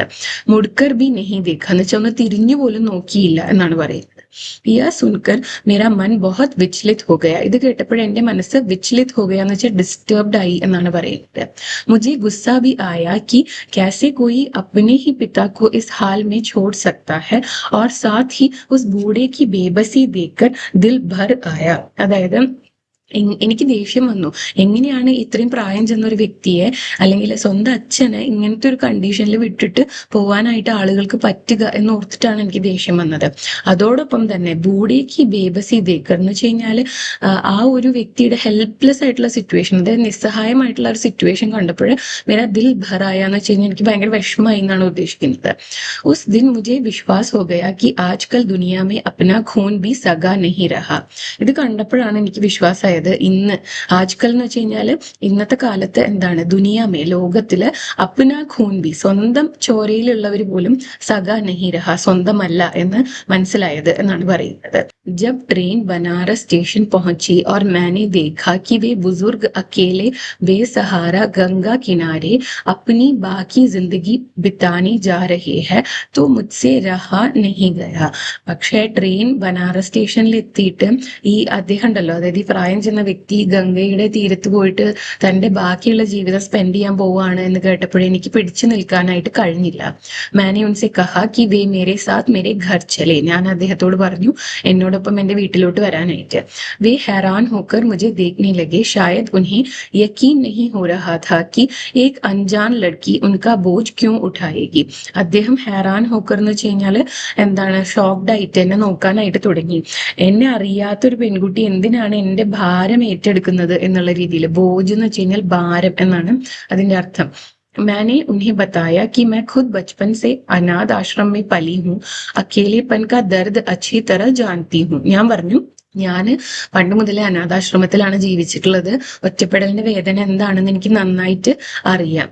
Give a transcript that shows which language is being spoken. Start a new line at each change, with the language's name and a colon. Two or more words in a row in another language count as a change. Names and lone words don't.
Hindi: मुड़कर भी नहीं देखा
Malayalam: എന്ന് വെച്ചാൽ ഒന്ന് തിരിഞ്ഞു പോലും നോക്കിയില്ല എന്നാണ് പറയുന്നത്.
Hindi: यह सुनकर मेरा मन बहुत विचलित हो गया.
Malayalam: ഇത് കേട്ടപ്പോൾ എന്റെ മനസ്സ്
Hindi: विचलित हो गया
Malayalam: എന്ന് വെച്ചാൽ ഡിസ്റ്റർബ്ഡ് ആയി എന്നാണ് പറയുന്നത്.
Hindi: മുझे गुस्सा भी आया कि कैसे कोई अपने ही पिता को इस हाल में छोड़ सकता है और साथ ही उस बूढ़े की बेबसी देखकर दिल भर आया.
Malayalam: അതായത് എനിക്ക് ദേഷ്യം വന്നു. എങ്ങനെയാണ് ഇത്രയും പ്രായം ചെന്ന ഒരു വ്യക്തിയെ അല്ലെങ്കിൽ സ്വന്തം അച്ഛനെ ഇങ്ങനത്തെ ഒരു കണ്ടീഷനിൽ വിട്ടിട്ട് പോവാനായിട്ട് ആളുകൾക്ക് പറ്റുക എന്ന് ഓർത്തിട്ടാണ് എനിക്ക് ദേഷ്യം വന്നത്. അതോടൊപ്പം തന്നെ
Hindi: बूढ़े की बेबसी देखकर
Malayalam: എന്ന് വെച്ച് കഴിഞ്ഞാൽ ആ ഒരു വ്യക്തിയുടെ ഹെൽപ്ലെസ് ആയിട്ടുള്ള സിറ്റുവേഷൻ, അതായത് നിസ്സഹായമായിട്ടുള്ള ഒരു സിറ്റുവേഷൻ കണ്ടപ്പോൾ
Hindi: मेरा दिल भर आया
Malayalam: എന്ന് വെച്ച് കഴിഞ്ഞാൽ എനിക്ക് ഭയങ്കര വിഷമമായി എന്നാണ് ഉദ്ദേശിക്കുന്നത്.
Hindi: उस दिन मुझे विश्वास हो गया कि आजकल दुनिया में अपना खून भी सगा नहीं रहा.
Malayalam: ഇത് കണ്ടപ്പോഴാണ് എനിക്ക് വിശ്വാസമായത്. ഇന്ന് ആജ്കൽ എന്ന് വെച്ച് കഴിഞ്ഞാല് ഇന്നത്തെ കാലത്ത് എന്താണ് ദുനിയാമേ ലോകത്തില്
Hindi: अपना खून भी
Malayalam: സ്വന്തം ചോരയിലുള്ളവർ പോലും
Hindi: सगा नहीं रहा
Malayalam: സ്വന്തമല്ല എന്ന് മനസ്സിലായത് എന്നാണ് പറയുന്നത്.
Hindi: जब ट्रेन बनारस स्टेशन पहुंची और मैंने देखा कि वे बुजुर्ग अकेले बेसहारा गंगा किनारे अपनी बाकी जिंदगी बिताने जा रहे हैं तो मुझसे रहा नहीं गया.
Malayalam: പക്ഷേ ട്രെയിൻ ബനാറസ് സ്റ്റേഷനിൽ എത്തിയിട്ട് ഈ അദ്ദേഹം ഉണ്ടല്ലോ, അതായത് ഈ പ്രായം ചെന്ന വ്യക്തി ഗംഗയുടെ തീരത്ത് പോയിട്ട് തന്റെ ബാക്കിയുള്ള ജീവിതം സ്പെൻഡ് ചെയ്യാൻ പോവാണ് എന്ന് കേട്ടപ്പോഴേ എനിക്ക് പിടിച്ചു നിൽക്കാനായിട്ട് കഴിഞ്ഞില്ല.
Hindi: मैंने उनसे कहा कि वे मेरे साथ मेरे घर चलें.
Malayalam: ഞാൻ അദ്ദേഹത്തോട് പറഞ്ഞു എന്നോടൊപ്പം എന്റെ വീട്ടിലോട്ട് വരാനായിട്ട്.
Hindi: वे हैरान होकर मुझे देखने लगे, शायद उन्हें यकीन नहीं हो रहा था कि एक अनजान लड़की उनका बोझ क्यों उठाएगी.
Malayalam: അദ്ദേഹം
Hindi: हैरान होकर
Malayalam: എന്ന് വെച്ച് കഴിഞ്ഞാല് എന്താണ് ഷോക്ക്ഡ് ആയിട്ട് എന്നെ നോക്കാനായിട്ട് തുടങ്ങി. എന്നെ അറിയാത്തൊരു പെൺകുട്ടി എന്തിനാണ് എന്റെ ഭാരം ഏറ്റെടുക്കുന്നത് എന്നുള്ള രീതിയിൽ. ബോജ് എന്ന് വെച്ച് കഴിഞ്ഞാൽ ഭാരം എന്നാണ് അതിന്റെ അർത്ഥം.
Hindi: मैंने उन्हें बताया कि मैं खुद बचपन से अनाथ आश्रम में पली हूँ, अकेलेपन का दर्द अच्छी तरह जानती हूँ.
Malayalam: ഞാൻ പറഞ്ഞു ഞാൻ പണ്ട് മുതലേ അനാഥാശ്രമത്തിലാണ് ജീവിച്ചിട്ടുള്ളത്. ഒറ്റപ്പെടലിന്റെ വേദന എന്താണെന്ന് എനിക്ക് നന്നായിട്ട് അറിയാം.